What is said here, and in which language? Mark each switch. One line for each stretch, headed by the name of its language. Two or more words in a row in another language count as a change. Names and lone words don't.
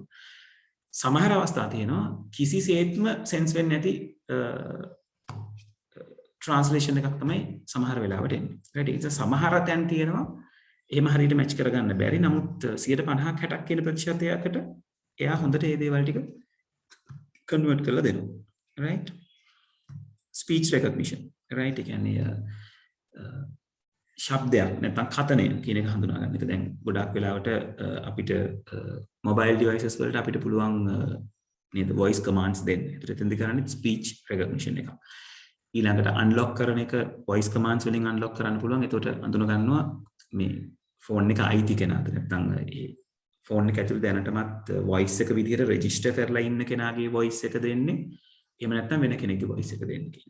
Sinhala: සමහර අවස්ථා තියෙනවා කිසිසේත්ම sense වෙන්නේ නැති translation එකක් තමයි සමහර වෙලාවට එන්නේ. right? ඒක සමහර තැන් තියෙනවා එහෙම හරියට match කරගන්න බැරි. නමුත් 50%ක් 60ක් කියන ප්‍රතිශතයකට එයා හොඳට මේ දේවල් ටික convert කරලා දෙනවා. right?
English: speech recognition. right?
Sinhala: ඒ කියන්නේ ශබ්දයක් නැත්නම් කතනය කියන එක හඳුනා ගන්න එක. දැන් ගොඩක් වෙලාවට අපිට
English: mobile devices
Sinhala: වලට අපිට පුළුවන් නේද
English: voice commands
Sinhala: දෙන්නේ. ඒතර එතෙන්දි කරන්නේ
English: speech recognition
Sinhala: එක. ඊළඟට unlock කරන එක
English: voice commands
Sinhala: වලින් unlock කරන්න පුළුවන්. එතකොට අඳුන ගන්නවා මේ phone එක අයිති කෙනාද නැත්නම් ඒ phone එක ඇතුළේ දැනටමත් voice එක විදිහට register කරලා ඉන්න කෙනාගේ voice එක දෙන්නේ. එහෙම නැත්නම් වෙන කෙනෙක්ගේ voice එක දෙන්නේ කියලා.